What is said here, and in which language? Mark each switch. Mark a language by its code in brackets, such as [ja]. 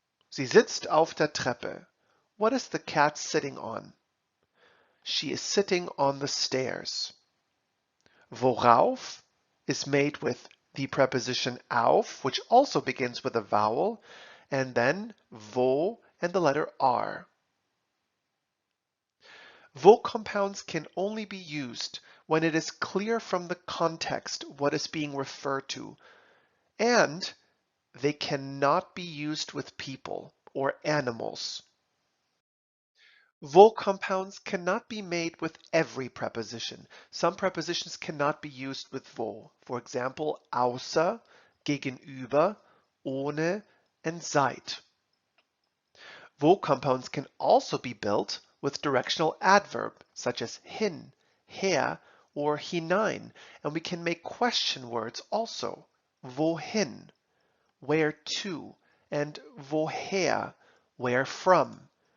[de] Sie sitzt auf der Treppe. [en] What is the cat sitting on? She is sitting on the stairs. Worauf is made with the preposition auf, which also begins with a vowel, and then wo and the letter r. Wo compounds can only be used when it is clear from the context what is being referred to, and they cannot be used with people or animals. Wo compounds cannot be made with every preposition. Some prepositions cannot be used with wo. For example, außer, gegenüber, ohne, and seit. Wo compounds can also be built with directional adverb, such as hin, her, or hinein, and we can make question words also. Wohin, where to, and woher, where from.